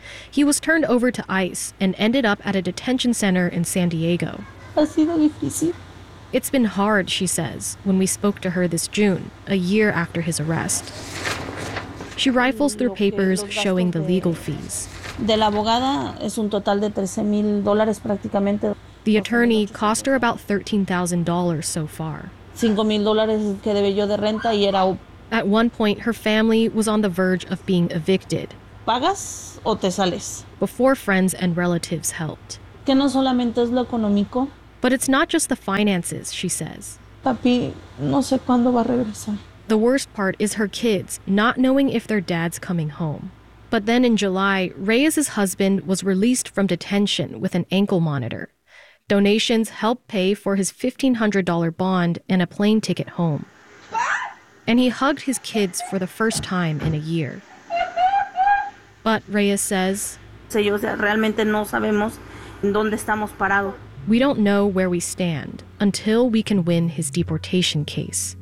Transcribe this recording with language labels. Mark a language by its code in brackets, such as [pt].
[en] He was turned over to ICE and ended up at a detention center in San Diego. It's been hard, she says, when we spoke to her this June, a year after his arrest. She rifles through papers showing the legal fees. [es] De la abogada es un total de $13,000 prácticamente. [en] The attorney cost her about $13,000 so far. [es] $5,000 que debí yo de renta y era. [en] At one point, her family was on the verge of being evicted. [es] ¿Pagas o te sales? [en] Before friends and relatives helped. [es] Que no solamente es lo económico. [en] But it's not just the finances, she says. [es] Papi, no sé cuándo va a regresar. [en] The worst part is her kids not knowing if their dad's coming home. But then in July, Reyes's husband was released from detention with an ankle monitor. Donations helped pay for his $1,500 bond and a plane ticket home. And he hugged his kids for the first time in a year. But Reyes says, we don't know where we stand until we can win his deportation case.